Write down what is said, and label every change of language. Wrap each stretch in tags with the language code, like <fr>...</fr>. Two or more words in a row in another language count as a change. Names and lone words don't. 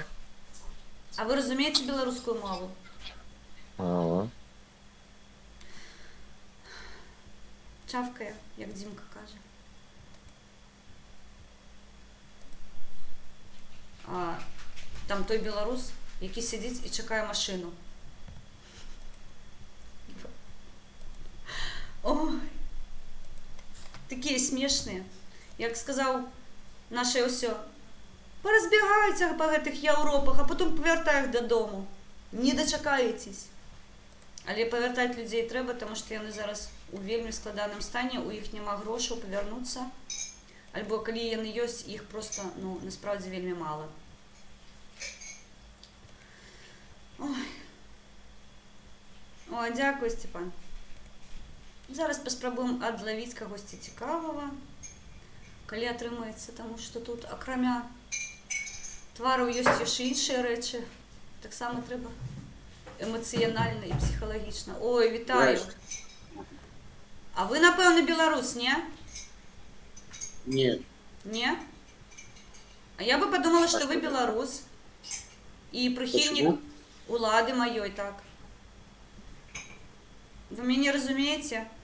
<be>А вы разумееце беларускую мову? Чавкае, як Дзімка кажа.</be> <uk>Там той беларус, які сидить і чекає машину. Ой, такі смішні. Як сказав наше усё, порозбігаються</uk> <be>по гэтых Європах,</be> <uk>а потім повертаю їх додому. Не дочекаєтесь. Але повертати людей треба, тому що вони зараз</uk> <be>у вельмі складаному стані,</be> <uk>у їх нема грошей повернутися. Альбо коли вони є, їх просто, ну, насправді</uk> <be>вельмі мало.</be> <uk>Ой, дякую, Степан.</uk> <be>Зараз паспрабуем адлавіць кагосьці цікавага, калі атрымаецца, таму што тут, акрамя твараў, ёсць яшчэ іншыя рэчы. Таксама трэба</be> <uk>емоціонально і психологічно. Ой, вітаю. А ви, напевно, білорус, ні?</uk> <ru>Нет.</ru> <uk>Ні? А я би подумала, що ви білорус. І прихильник</uk> <ru>Почему?</ru> <uk>улади моєї, так. Ви мене розумієте?</uk>